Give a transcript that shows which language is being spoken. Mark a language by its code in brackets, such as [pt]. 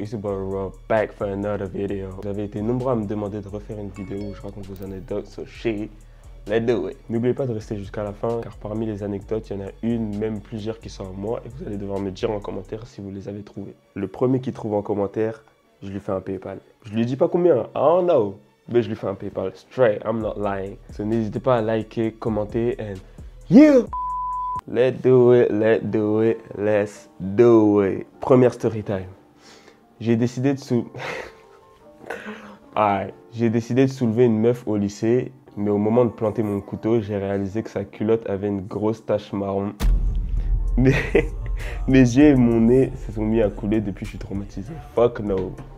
[en] It's your boy Rob, back for another video. [fr] Vous avez été nombreux à me demander de refaire une vidéo où je raconte vos anecdotes, [en] so shit, let's do it. [fr] N'oubliez pas de rester jusqu'à la fin, car parmi les anecdotes, il y en a une, même plusieurs qui sont à moi, et vous allez devoir me dire en commentaire si vous les avez trouvées. Le premier qui trouve en commentaire, je lui fais un PayPal. Je lui dis pas combien, [en] I don't know, [fr] mais je lui fais un PayPal. [en] Straight, I'm not lying. So [fr] n'hésitez pas à liker, commenter, [en] and yeah! Let's do it, let's do it, let's do it. [fr] Première story time. J'ai décidé de J'ai décidé de soulever une meuf au lycée, mais au moment de planter mon couteau, j'ai réalisé que sa culotte avait une grosse tache marron. Mes yeux et mon nez se sont mis à couler depuis je suis traumatisé. [en] Fuck no.